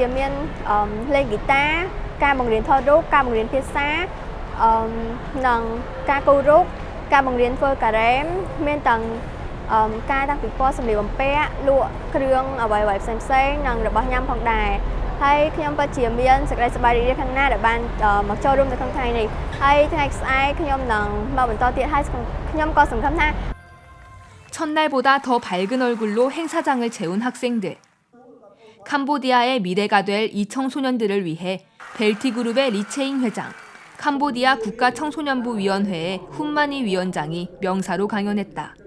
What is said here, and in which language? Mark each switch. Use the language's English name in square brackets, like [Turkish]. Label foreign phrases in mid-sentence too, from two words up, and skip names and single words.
[Khmer] មានលេងហ្គីតាការបង្រៀនថតរូបការបង្រៀនភាសានិងការគូររូបការបង្រៀនធ្វើការ៉េមមានទាំងការតាំងពីពណ៌សម្លៀកបំពាក់លក់គ្រឿងអ្វីៗផ្សេងៗនិងរបស់ញ៉ាំផងដែរហើយខ្ញុំពិតជាមានសេចក្តីសប្បាយរីករាយខាងណាដែលបានមកចូលរួមនៅក្នុងថ្ងៃនេះហើយថ្ងៃស្អែកខ្ញុំនឹងមកបន្តទៀតហើយខ្ញុំក៏សង្ឃឹមថា [Korean] 첫날보다 더 밝은 얼굴로 행사장을 채운 학생들. 캄보디아의 미래가 될 이 청소년들을 위해 벨티그룹의 리체잉 회장, 캄보디아 국가청소년부위원회의 훈마니 위원장이 명사로 강연했다.